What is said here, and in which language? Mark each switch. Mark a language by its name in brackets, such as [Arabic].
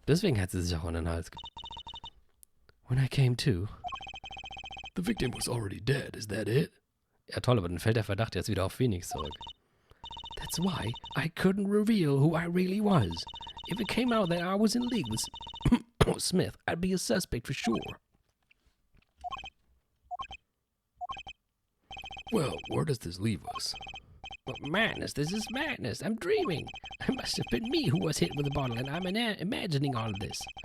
[German] Deswegen hat sie sich auch an den Hals [English] When I came to... The victim was already dead, is that it? [German] Ja toll, aber dann fällt der Verdacht jetzt wieder auf Phoenix zurück. [English] That's why I couldn't reveal who I really was. If it came out that I was in league with Smith, I'd be a suspect for sure. Well, where does this leave us? Well, madness, this is madness. I'm dreaming. It must have been me who was hit with a bottle, and I'm imagining all of this.